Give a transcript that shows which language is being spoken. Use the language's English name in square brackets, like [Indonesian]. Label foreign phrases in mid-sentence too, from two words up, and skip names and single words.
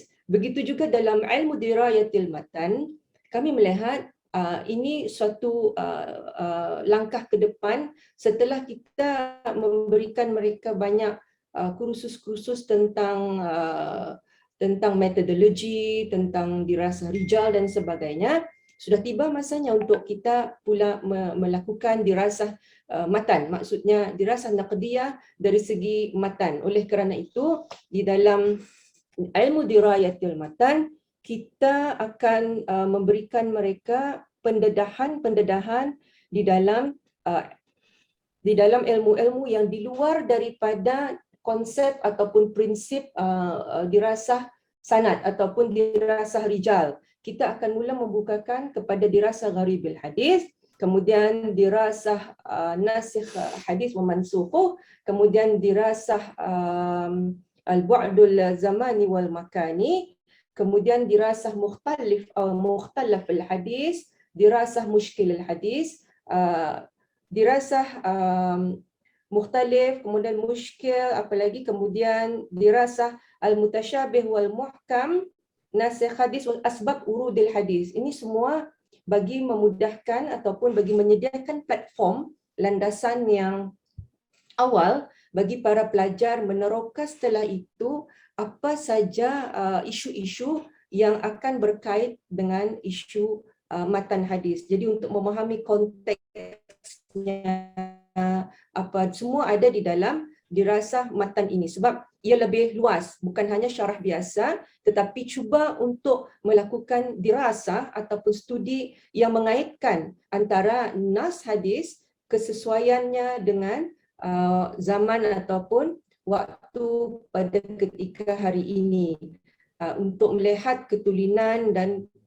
[Malay] Begitu juga dalam ilmu [Arabic] دراية المتن, [Malay] kami melihat ini suatu langkah ke depan setelah kita memberikan mereka banyak kursus-kursus tentang metodologi, tentang [Arabic] دراسة رجال [Malay] dan sebagainya. Sudah tiba masanya untuk kita pula melakukan [Arabic] دراسة متن, [Malay] maksudnya [Arabic] دراسة نقدية [Malay] dari segi matan. Oleh kerana itu, di dalam ilmu [Arabic] دراية المتن, [Malay] kita akan memberikan mereka pendedahan di dalam ilmu-ilmu yang di luar daripada konsep ataupun prinsip [Arabic] دراسة سند [Malay] ataupun [Arabic] دراسة رجال. [Malay] Kita akan mula membukakan kepada [Arabic] دراسة غريب الحديث, [Malay] kemudian [Arabic] دراسة ناسخ الحديث ومنسوخه, [Malay] kemudian dirasah [Arabic] البعد الزماني والمكاني, [Malay] kemudian [Arabic] دراسة مختلف [Malay] atau [Arabic] مختلف الحديث, دراسة مشكل الحديث, دراسة مختلف, [Malay] kemudian mushkil, apalagi kemudian [Arabic] دراسة المتشابه والمحكم ناسخ الحديث وأسباب ورود الحديث. [Malay] Ini semua bagi memudahkan ataupun bagi menyediakan platform landasan yang awal bagi para pelajar meneroka setelah itu apa saja isu-isu yang akan berkait dengan isu matan hadis. Jadi untuk memahami konteksnya apa semua ada di dalam [Arabic] دراسة متن [Malay] ini, sebab ia lebih luas, bukan hanya syarah biasa tetapi cuba untuk melakukan dirasah ataupun studi yang mengaitkan antara nas hadis, kesesuaiannya dengan zaman ataupun waktu pada ketika hari ini, untuk melihat ketulinan dan